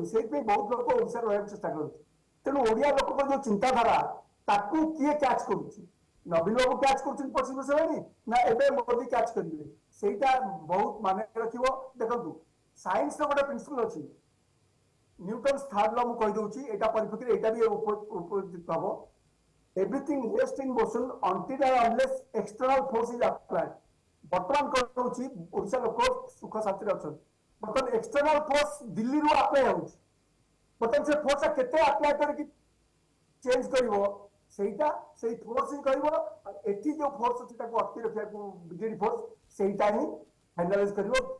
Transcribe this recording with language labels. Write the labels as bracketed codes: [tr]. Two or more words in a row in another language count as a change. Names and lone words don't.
[or] ସେଇଥିପାଇଁ ବହୁତ ଲୋକ ଓଡିଶାରେ ରହିବାକୁ ଚେଷ୍ଟା କରନ୍ତି। ତେଣୁ ଓଡିଆ ଲୋକଙ୍କ ଯୋଉ ଚିନ୍ତାଧାରା, ତାକୁ କିଏ କ୍ୟାଚ୍ କରୁଛି? ନବୀନ ବାବୁ କ୍ୟାଚ୍ କରୁଛନ୍ତି 25 ବର୍ଷ ହେଲାଣି, ନା ଏବେ ମୋଦି କ୍ୟାଚ୍ କରିବେ? ସେଇଟା ବହୁତ ମାନେ ରଖିବ। ଦେଖନ୍ତୁ ସାଇନ୍ସର ଗୋଟେ ପ୍ରିନ୍ସିପଲ ଅଛି, [en] Newton's third law, [or] ମୁଁ କହିଦଉଛି ଏଇଟା ପରିପ୍ରେକ୍ଷୀରେ ଏଇଟା ବି ଉପଯୁକ୍ତ ହବ। [en] Everything rests in motion until and unless external force is applied. [or] ବର୍ତ୍ତମାନ କଣ ହଉଛି, ଓଡିଶା ଲୋକ ସୁଖ ଶାନ୍ତିରେ ଅଛନ୍ତି। ବର୍ତ୍ତମାନ [en] external force [or] ଦିଲ୍ଲୀରୁ ଆପ୍ଲାଏ ହଉଛି। ବର୍ତ୍ତମାନ ସେ ଫୋର୍ସ କେତେ ଆପ୍ଲାଏ କରିକି ଚେଞ୍ଜ କରିବ, ସେଇଟା ସେଇ ଫୋର୍ସ ହିଁ କରିବ। ଏଠି ଯୋଉ ଫୋର୍ସ ଅଛି ତାକୁ ଅଟକି ରଖିବାକୁ ବିଜେଡି ଫୋର୍ସ, ସେଇଟା ହିଁ ଫାଇନାଲାଇଜ କରିବ।